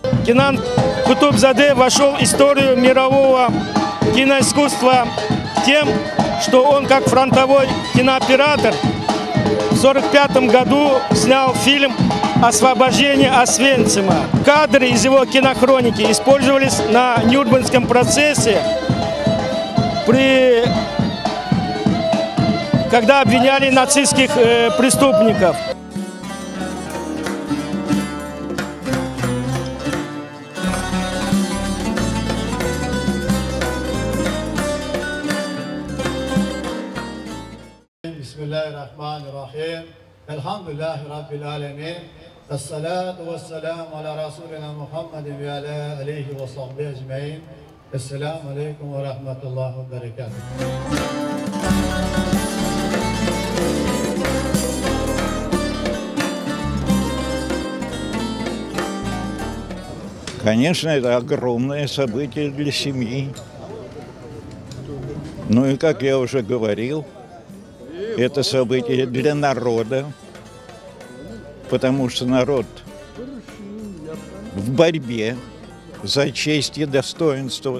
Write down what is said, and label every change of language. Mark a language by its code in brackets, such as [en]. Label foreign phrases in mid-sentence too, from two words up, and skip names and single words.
[ru] Кенан Кутубзаде вошел в историю мирового киноискусства тем, что он как фронтовой кинооператор в 1945 году снял фильм «Освобождение Освенцима». Кадры из его кинохроники использовались на Нюрнбергском процессе, когда обвиняли нацистских преступников. [ar] Bismillahirrahmanirrahim. الحمد لله رب العالمين. الصلاة والسلام على رسولنا محمد وعلى آله وصحبه أجمعين. السلام عليكم ورحمة الله وبركاته. [ru] Конечно, это огромное событие для семьи. Ну и, как я уже говорил, это событие для народа, потому что народ в борьбе за честь и достоинство.